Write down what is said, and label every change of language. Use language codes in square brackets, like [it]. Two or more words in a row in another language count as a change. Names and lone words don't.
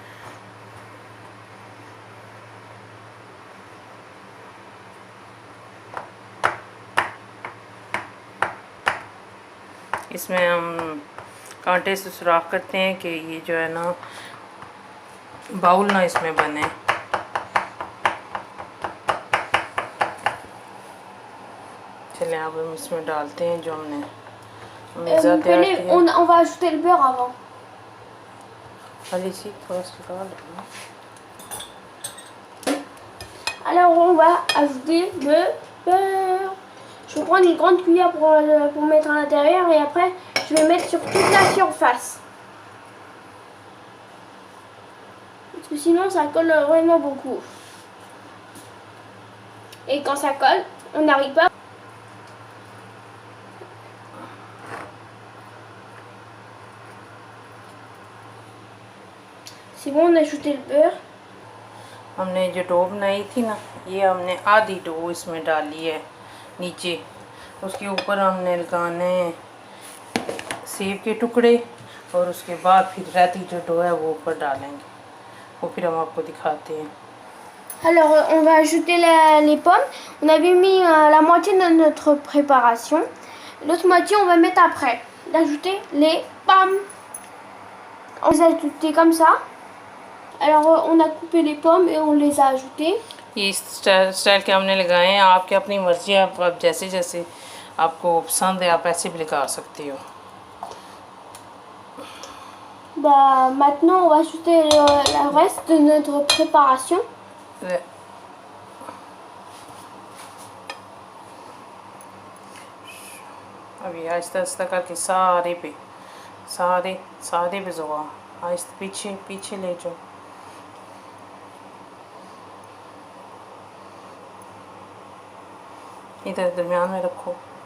[hi] इसमें हम कांटे से सुराख करते हैं कि ये जो है ना बाउल ना इसमें बने। चलिए अब हम इसमें डालते हैं जो हमने मेज़ा तैयार किया। [fr] On va ajouter le beurre avant. allez ici [hi] थोड़ा सा डाल देना। [fr] Alors, on va ajouter le beurre. Je vais prendre une grande cuillère pour mettre à l'intérieur et après, je vais mettre sur toute la surface. Parce que sinon, ça colle vraiment beaucoup. Et quand ça colle, on n'arrive pas. C'est bon, on a ajouté le beurre. [hi] हमने जो डो बनाई थी ना, ये हमने आधी डो इसमें डाली है नीचे। उसके ऊपर हमने लगाने सेब के टुकड़े और उसके बाद फिर रहती जो डो है वो ऊपर डालेंगे। वो फिर हम आपको दिखाते हैं। [fr] Alors, on va ajouter les pommes. On avait mis la moitié de notre préparation. L'autre moitié, on va mettre après. D'ajouter les pommes. On les a ajoutées comme ça. Alors, on a coupé les pommes et on les a ajoutées. [hi] ये इस स्टाइल के हमने लगाए हैं। आपकी अपनी मर्ज़ी है, आप जैसे जैसे आपको पसंद है आप ऐसे भी लगा सकते हो। [fr] Bah, maintenant, on va ajouter le reste de notre préparation. [hi] अभी आहिस्ता आहिस्ता करके सारे पे ज़ुआ आहिस्ता पीछे ले जाओ। इधर दरमियान में रखो।